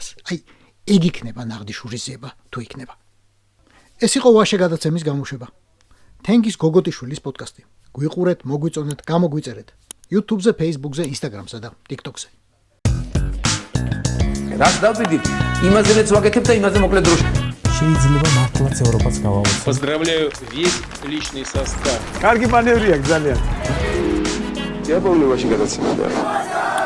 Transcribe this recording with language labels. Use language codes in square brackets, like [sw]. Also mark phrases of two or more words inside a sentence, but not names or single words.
[ka] აი ეგ იქნება ნაღდიშურის ზება თუ იქნება. ეს იყო ვაშე გადაცემის გამოშვება. თენგის გოგოტიშვილის პოდკასტი. გვიყურეთ, მოგვიწონეთ, გამოგვიწერეთ. YouTube-ზე, Facebook-ზე, Instagram-ზე და TikTok-ზე. რაც დავდივით, იმაზეც ვაგეთებ და იმაზე მოკლედ დროში. შეიძლება მართლაც ევროპაც გავაუწყო. [ru] Поздравляю весь личный состав. [ka] კარგი მანევრია ძალიან. [ru] Я помню, вообще, когда